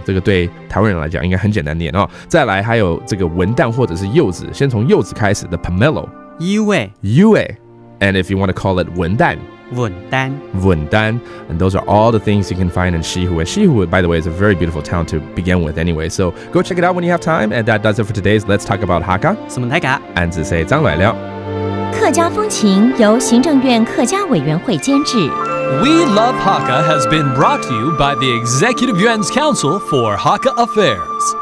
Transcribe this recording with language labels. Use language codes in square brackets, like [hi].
[zh] 这个对台湾人来讲应该很简单念哦。再来还有这个文旦或者是柚子，先从柚子开始的 pomelo. 柚味， [en] and if you want to call it 文旦。 [zh] 文 [en] 旦, and those are all the things you can find in Shihu. And Shihu, by the way, is a very beautiful town to begin with anyway. So go check it out when you have time. And that does it for today's Let's Talk About Hakka. [zh] 什么大家？安子 say 张来了。客家风情由行政院客家委员会监制。 [en] We Love Hakka has been brought to you by the Executive Yuan's Council for Hakka Affairs.